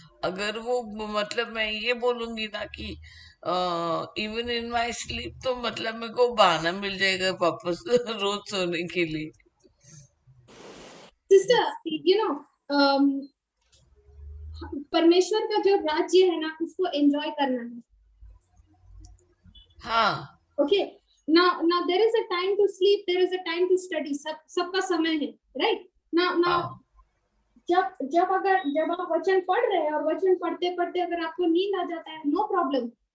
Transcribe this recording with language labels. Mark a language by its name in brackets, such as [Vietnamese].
[Hindi] अगर वो मतलब मैं ये बोलूंगी ना कि [English] even in my sleep, [Hindi] तो मतलब मेरे को बहाना मिल जाएगा वापस रोज सोने के लिए। सिस्टर यू नो परमेश्वर का जो राज्य है ना, उसको एंजॉय करना है। हाँ [English] okay, now there is a time to sleep, there is a time to study, [Hindi] सबका समय है, [English] Right? [Hindi] now जब आप वचन पढ़ रहे हैं और वचन पढ़ते पढ़ते अगर आपको नींद आ जाता है, नो प्रॉब्लम।